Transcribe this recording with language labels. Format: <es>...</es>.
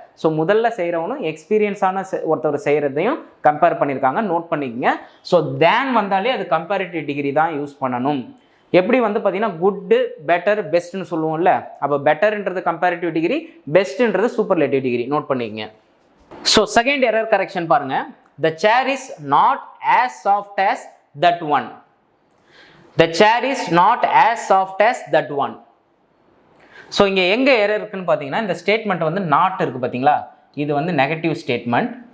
<ta>So முதல்ல செய்கிறவனும் எக்ஸ்பீரியன்ஸான ஒருத்தர் செய்கிறதையும் compare பண்ணியிருக்காங்க. நோட் பண்ணிக்கங்க. ஸோ தேன் வந்தாலே அது கம்பேரிட்டிவ் டிகிரி தான் யூஸ் பண்ணணும். எப்படி வந்து பார்த்தீங்கன்னா குட்டு, பெட்டர், பெஸ்ட்னு சொல்லுவோம்ல, அப்போ பெட்டர்ன்றது comparative degree, பெஸ்ட்ன்றது superlative degree. Note பண்ணிக்கங்க. ஸோ செகண்ட் எரர் கரெக்ஷன் பாருங்கள்.</ta> <en>The chair is not as soft as that one. The chair is not as soft as that one.</en> <ta>So இங்கே எங்கே எரர் இருக்குன்னு பார்த்தீங்கன்னா இந்த statement வந்து நாட் இருக்குது பார்த்தீங்களா, இது வந்து நெகட்டிவ் ஸ்டேட்மெண்ட்.</ta>